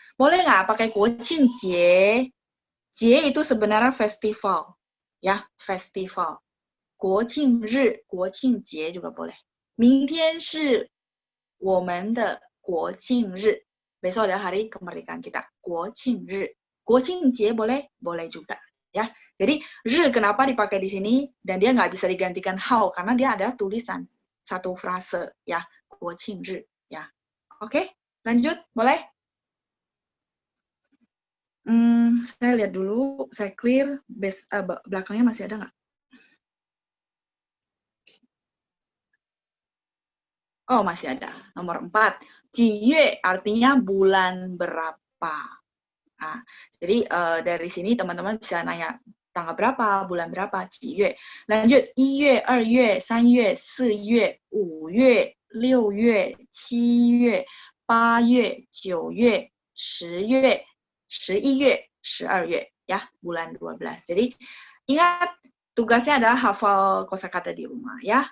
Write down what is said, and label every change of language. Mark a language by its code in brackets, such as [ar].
[id] Boleh nggak pakai 国庆节? 节 itu sebenarnya festival. Ya, festival. 国庆日, 国庆节 juga boleh. [zh] 明天是我们的国庆日. [id] Besok adalah hari kemerdekaan kita. 国庆日.国庆节 boleh? Boleh juga. Ya. Jadi, 日 kenapa dipakai di sini? Dan dia nggak bisa digantikan 号 karena dia ada tulisan. Satu frase. Ya, 国庆日.Ya. Oke, lanjut. Boleh? Saya lihat dulu, saya clear, belakangnya masih ada nggak? Oh, masih ada. Nomor 4. 几月 artinya bulan berapa. Nah, jadi dari sini teman-teman bisa nanya tanggal berapa, bulan berapa, 几月. [zh] Lanjut, 1月、2月、3月、4月、5月、6月、7月、8月、9月、10月、11月、12月, [id] ya, bulan 12. Jadi ingat tugasnya adalah hafal kosakata di rumah, ya.